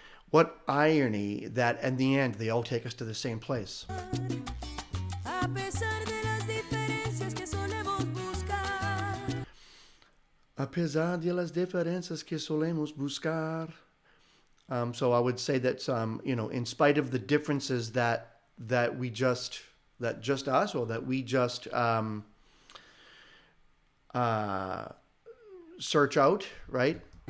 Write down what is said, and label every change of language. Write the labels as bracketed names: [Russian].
[English] What irony that in the end they all take us to the same place. [Spanish] A pesar de las diferencias que solemos buscar. Apesar de las diferencias que solemos buscar. [English] So I would say that in spite of the differences that just us, or that we just search out, right?